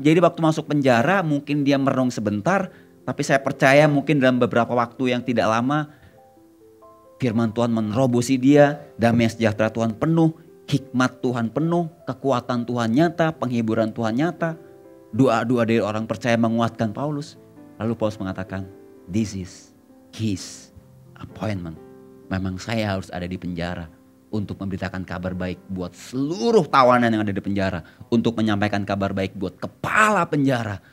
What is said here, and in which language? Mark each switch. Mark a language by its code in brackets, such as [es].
[id] Jadi waktu masuk penjara mungkin dia merenung sebentar. Tapi saya percaya mungkin dalam beberapa waktu yang tidak lama, firman Tuhan menerobosi dia. Damai sejahtera Tuhan penuh. Hikmat Tuhan penuh. Kekuatan Tuhan nyata. Penghiburan Tuhan nyata. Doa-doa dari orang percaya menguatkan Paulus. Lalu Paulus mengatakan, [en] this is his appointment. [id] Memang saya harus ada di penjara untuk memberitakan kabar baik buat seluruh tawanan yang ada di penjara. Untuk menyampaikan kabar baik buat kepala penjara.